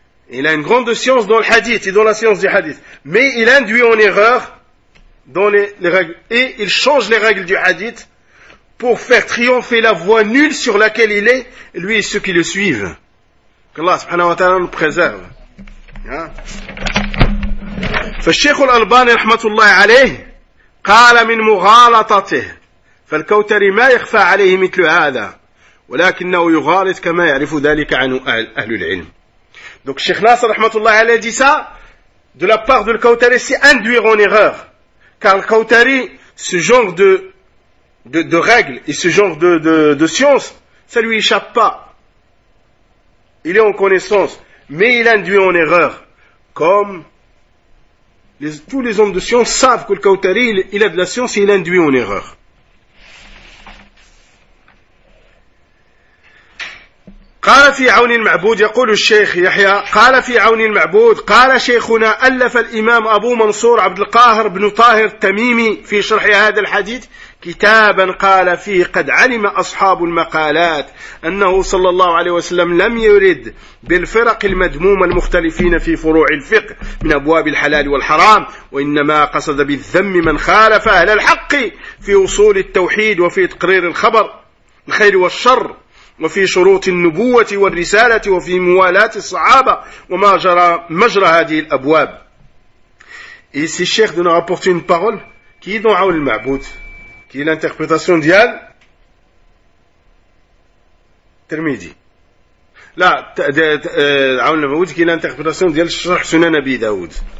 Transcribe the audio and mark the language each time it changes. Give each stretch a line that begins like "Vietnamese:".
French: Il a une grande science dans le hadith et dans la science du hadith. Mais il induit en erreur dans les règles. Et il change les règles du hadith pour faire triompher la voie nulle sur laquelle il est, lui et ceux qui le suivent. Qu'Allah subhanahu wa ta'ala nous préserve.
Arabic: فالشيخ الألباني رحمة الله عليه قال من مغالطته فالكوتري ما يخفى عليه مثل هذا ولكنه يغالط كما يعرف ذلك عن أهل العلم.
French: Donc, Cheikh Nasser, rahmatullah, elle a dit ça, de la part de le Kautari, c'est induire en erreur. Car le Kautari, ce genre de règles et ce genre de science, ça lui échappe pas. Il est en connaissance, mais il induit en erreur. Comme tous les hommes de science savent que le Kautari, il a de la science et il induit en erreur.
Arabic: قال في عون المعبود يقول الشيخ يحيى قال في عون المعبود قال شيخنا ألف الإمام أبو منصور عبد القاهر بن طاهر التميمي في شرح هذا الحديث كتابا قال فيه قد علم أصحاب المقالات أنه صلى الله عليه وسلم لم يرد بالفرق المدمومة المختلفين في فروع الفقه من أبواب الحلال والحرام وإنما قصد بالذم من خالف أهل الحق في أصول التوحيد وفي تقرير الخبر الخير والشر وفي شروط النبوة والرسالة وفي موالاة الصحابة وما جرى مجرى هذه الأبواب.
French: Et ici, le cheikh de nous rapporter une parole qui est dans Aoul al-Ma'boud, qui est l'interprétation d'Yal Tirmidhi. Là, Aoul al-Ma'boud qui est l'interprétation d'Yal Shah Sunan Abi Daoud.